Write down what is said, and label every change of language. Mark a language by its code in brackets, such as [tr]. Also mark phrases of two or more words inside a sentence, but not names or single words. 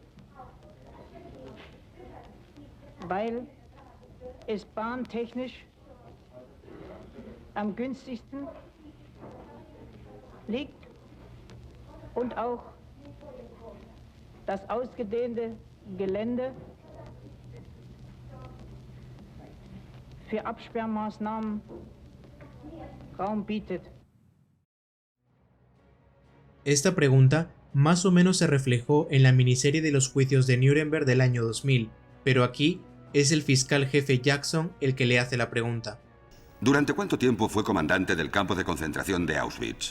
[de] weil es bahntechnisch am günstigsten liegt und auch das ausgedehnte Gelände für Absperrmaßnahmen Raum bietet. [es] Esta pregunta más o menos se reflejó en la miniserie de los juicios de Nuremberg del año 2000, pero aquí es el fiscal jefe Jackson el que le hace la pregunta. ¿Durante cuánto tiempo fue comandante del campo de concentración de Auschwitz?